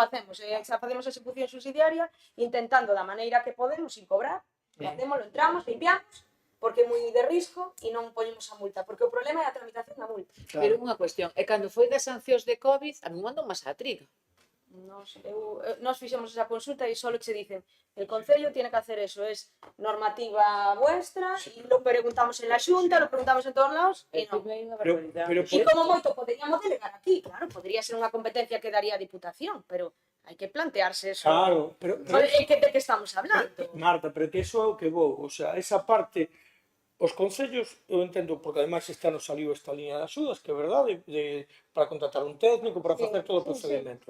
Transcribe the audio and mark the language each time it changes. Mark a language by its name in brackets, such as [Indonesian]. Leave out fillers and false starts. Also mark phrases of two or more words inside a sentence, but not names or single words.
[Galician] facemos, xa facemos a execución subsidiaria intentando da maneira que podemos, sin cobrar, facémolo, entramos, limpiamos, porque é moi de risco e non poñemos a multa, porque o problema é a tramitación da multa. Pero unha cuestión, e cando foi das sancións de COVID, a mí mandou máis a triga. Nos fixemos esa consulta e solo che dicen [Spanish] el Concello tiene que hacer eso, es normativa vuestra y lo preguntamos en la Xunta, lo preguntamos en todos lados [Galician] e non. pero E como moito poderíamos delegar aquí, claro, podría ser unha competencia que daría a Diputación, pero hai que plantearse eso. claro, pero [Spanish] De que estamos hablando? [Galician] Marta, pero que iso é o que vou, [Spanish] o sea, [Galician] esa parte os concellos, eu entendo, porque ademais este ano saliu esta línea de axudas, que é verdade, para contratar un técnico, para facer todo o procedimento.